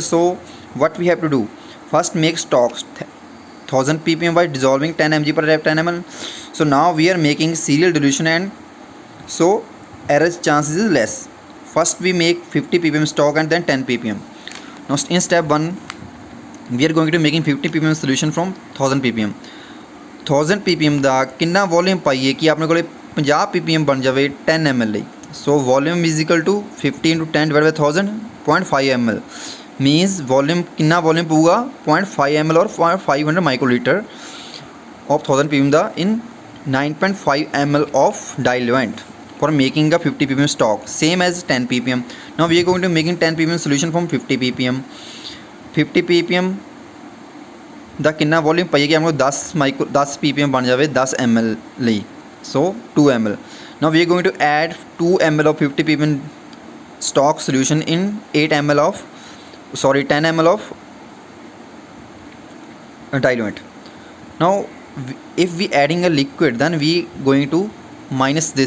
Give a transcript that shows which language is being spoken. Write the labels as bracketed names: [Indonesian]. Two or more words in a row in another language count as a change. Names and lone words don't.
[English] So what we have to do, first make stocks 1000 ppm by dissolving 10 mg per 10 ml. So now we are making serial dilution and so error chances is less. First we make 50 ppm stock and then 10 ppm. Now in step 1 we are going to making 50 ppm solution from 1000 ppm. [Punjabi] 1000 ppm ਦਾ ਕਿੰਨਾ ਵੋਲਿਊਮ ਪਾਈਏ ਕਿ ਆਪਣੇ ਕੋਲੇ 50 ppm ਬਣ ਜਾਵੇ 10 ml ਲਈ. [English] so volume is equal to 50 into 10 divided by 1000 0.5 ml means [Punjabi] ਵੋਲਿਊਮ ਕਿੰਨਾ ਵੋਲਿਊਮ ਪਊਗਾ [English] 0.5 ml or 500 microliter of 1000 ppm ਦਾ in 9.5 ml of diluent for making a 50 ppm stock, same as 10 ppm. Now we are going to making 10 ppm solution from 50 ppm. [Punjabi] 50 ppm ਦਾ ਕਿੰਨਾ ਵੋਲਿਊਮ ਪਾਈਏ ਕਿ ਆਪਣੇ ਕੋਲ 10 ppm ਬਣ ਜਾਵੇ 10 ml ਲਈ. [English] So 2 ml. Now we are going to add 2 ml of 50 ppm stock solution in 10 ml of diluent. Now if we adding a liquid, then we going to minus this.